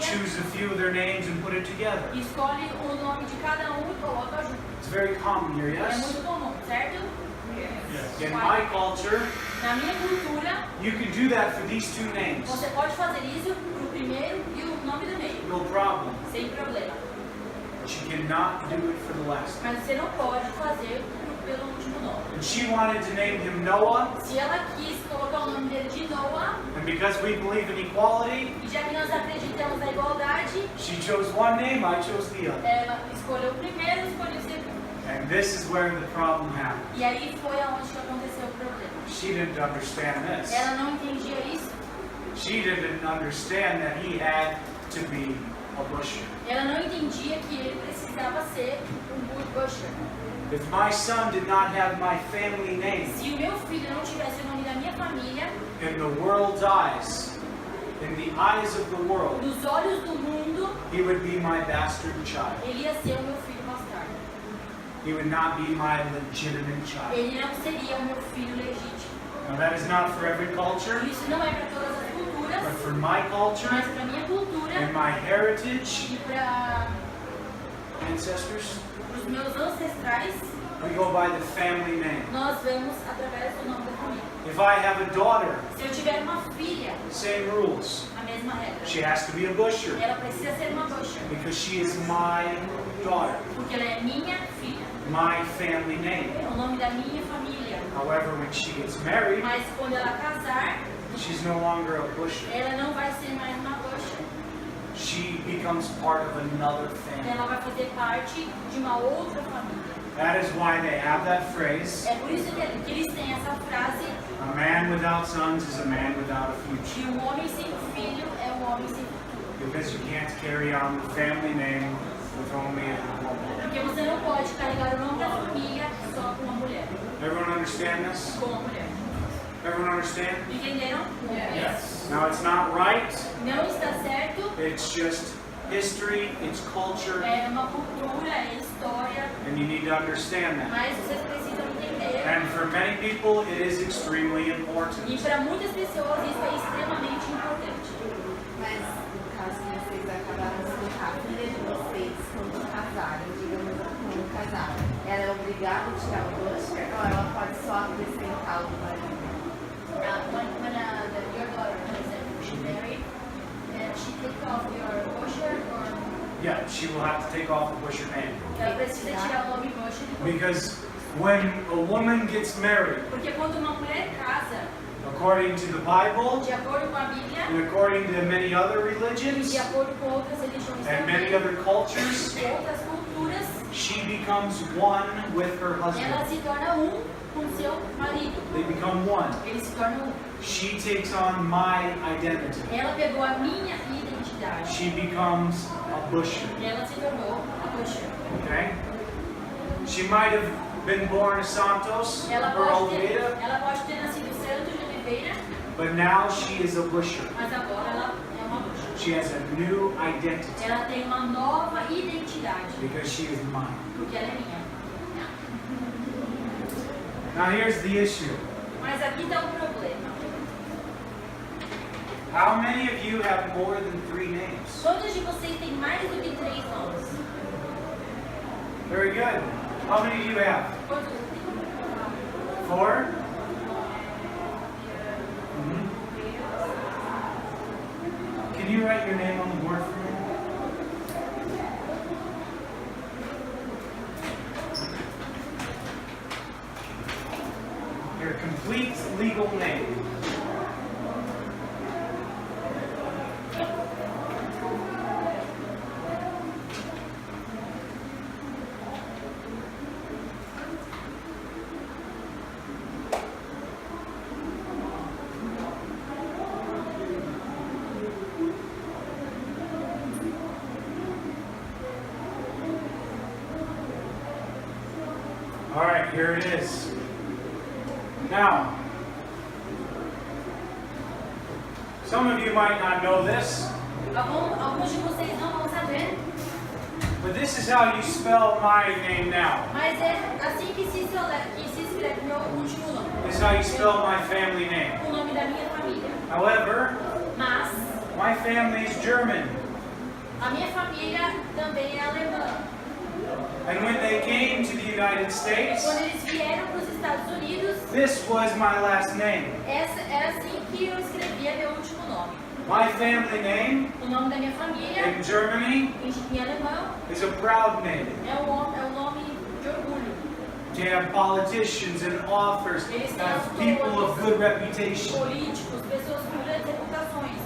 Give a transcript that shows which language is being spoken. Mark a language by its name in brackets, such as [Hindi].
[English] choose a few of their names and put it together. [Portuguese] Escolhe o nome de cada um e coloca junto. [English] It's very common here, [Portuguese] É [English] yes? [Portuguese] muito comum, certo? [English] In my culture, [Portuguese] Na minha cultura, [English] you can do that for these two names. [Portuguese] você pode fazer isso pro primeiro e o nome do meio, [English] No problem. [Portuguese] sem problema. [English] But you cannot do it for the last. [Portuguese] Mas você não pode fazer pelo último nome. [English] And she wanted to name him Noah, [Portuguese] Se ela quis colocar o nome dele de Noah, [English] and because we believe in equality, [Portuguese] e já que nós acreditamos na igualdade, [English] she chose one name, I chose the other. [Portuguese] ela escolheu o primeiro e escolheu o segundo. [English] And this is where the problem happened. [Portuguese] E aí foi aonde que aconteceu o problema. [English] She didn't understand this. [Portuguese] Ela não entendia isso. [English] She didn't understand that he had to be a busher. [Portuguese] Ela não entendia que ele precisava ser busher. [English] If my son did not have my family name, [Portuguese] Se o meu filho não tivesse o nome da minha família, [English] in the world's eyes, in the eyes of the world, [Portuguese] nos olhos do mundo, [English] he would be my bastard child. [Portuguese] ele ia ser o meu filho bastardo. [English] He would not be my legitimate child. [Portuguese] Ele não seria o meu filho legítimo. [English] Now that is not for every culture, [Portuguese] Isso não é para todas as culturas, [English] but for my culture [Portuguese] mas para a minha cultura [English] and my heritage [Portuguese] e para [English] ancestors, [Portuguese] os meus ancestrais, [English] we go by the family name. [Portuguese] nós vemos através do nome da família. [English] If I have a daughter, [Portuguese] Se eu tiver uma filha, [English] same rules. [Portuguese] a mesma regra. [English] She has to be a busher [Portuguese] Ela precisa ser uma busher, [English] because she is my daughter, [Portuguese] porque ela é minha filha. [English] my family name. [Portuguese] É o nome da minha família. [English] However, when she gets married, [Portuguese] Mas quando ela casar, [English] she's no longer a busher. [Portuguese] ela não vai ser mais uma busher. [English] She becomes part of another family. [Portuguese] Ela vai fazer parte de uma outra família. [English] That is why they have that phrase, [Portuguese] É por isso que eles têm essa frase, [English] a man without sons is a man without a future. [Portuguese] que o homem sem filho é um homem sem futuro. [English] Because you can't carry on the family name with only a woman. [Portuguese] Porque você não pode carregar o nome da família só com uma mulher. [English] Everyone understand this? [Portuguese] Com uma mulher. [English] Everyone understand? [Portuguese] Entenderam? [English] Yes. Now it's not right, [Portuguese] Não está certo. [English] it's just history, it's culture, [Portuguese] É uma cultura, é história. [English] and you need to understand that. [Portuguese] Mas vocês precisam entender. [English] And for many people, it is extremely [Portuguese] E [English] important. [Portuguese] para muitas pessoas isso é extremamente importante. Mas no caso que vocês acabaram de explicar, a filha de vocês, quando casarem, digamos, quando casaram, ela é obrigada a tirar o busher ou ela pode só acrescentar o marido? [English] When your daughter, for example, she married, and she take off your busher, or Yeah, she will have to take off the busher name. [Portuguese] ela precisa tirar o nome busher depois. [English] Because when a woman gets married, [Portuguese] Porque quando uma mulher casa, [English] according to the Bible, [Portuguese] de acordo com a Bíblia, [English] and according to many other [Portuguese] e [English] religions [Portuguese] de acordo com outras religiões [English] and many [Portuguese] também, [English] other cultures, [Portuguese] e outras culturas, [English] she becomes one with her [Portuguese] ela [English] husband. [Portuguese] se torna um com seu marido. [English] They become one. [Portuguese] Eles se tornam um. [English] She takes on my identity. [Portuguese] Ela pegou a minha identidade. [English] She becomes a busher. [Portuguese] E ela se tornou a busher. [English] Okay? She might have been born a Santos [Portuguese] Ela [English] or [Portuguese] pode [English] Oliveira, [Portuguese] ter nascido Santos de Oliveira, [English] but now she is a busher. [Portuguese] mas agora ela é uma busher. [English] She has a new identity [Portuguese] Ela tem uma nova identidade, [English] because she is mine. [Portuguese] porque ela é minha. [English] Now here's the issue. [Portuguese] Mas aqui está o problema. [English] How many of you have more than 3 names? [Portuguese] Quantos de vocês têm mais do que 3 nomes? [English] Very good. How many do you have? [Portuguese] Quantos? [English] 4? Mhm. Can you write your name on the board for me? Your complete legal name. All right, here it is. Now, some of you might not know this, [Portuguese] Alguns de vocês não vão saber, [English] But this is how you spell my name now. [Portuguese] Mas é assim que se escreve meu último nome. [English] This is how you spell my family name. [Portuguese] O nome da minha família. [English] However, [Portuguese] Mas [English] my family is German. [Portuguese] a minha família também é alemã. [English] And when they came to the United States, [Portuguese] Quando eles vieram para os Estados Unidos, [English] this was my last name. [Portuguese] era assim que eu escrevia meu último nome. [English] My family name [Portuguese] O nome da minha família, [English] in Germany [Portuguese] em alemão, [English] is a proud name. [Portuguese] é um nome de orgulho. [English] They have politicians and authors, have people of good reputation. [Portuguese] Políticos, pessoas com grandes reputações.